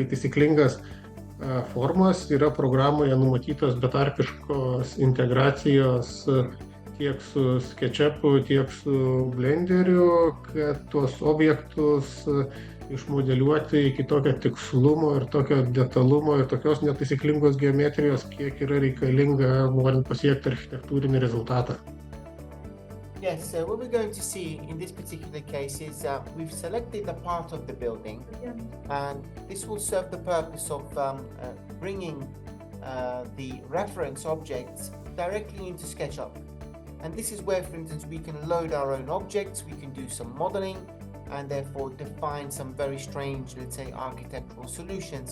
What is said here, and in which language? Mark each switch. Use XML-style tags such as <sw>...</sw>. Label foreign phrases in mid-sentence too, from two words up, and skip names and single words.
<lt>taisyklingas formas, yra programoje numatytos betarpiškos integracijos tiek su SketchUp'u, tiek su Blenderiu, kad tuos objektus išmodeliuoti iki tokio tikslumo ir tokio detalumo ir tokios netaisyklingos geometrijos, kiek yra reikalinga, norint pasiekti architektūrinį rezultatą.</lt> <en>Yes, so what we're going to see in this particular case is we've selected a part of the building, and this will serve the purpose of bringing the reference objects directly into SketchUp. And this is where, for instance, we can load our own objects, we can do some modeling, and therefore define some very strange, let's say, architectural solutions.</en>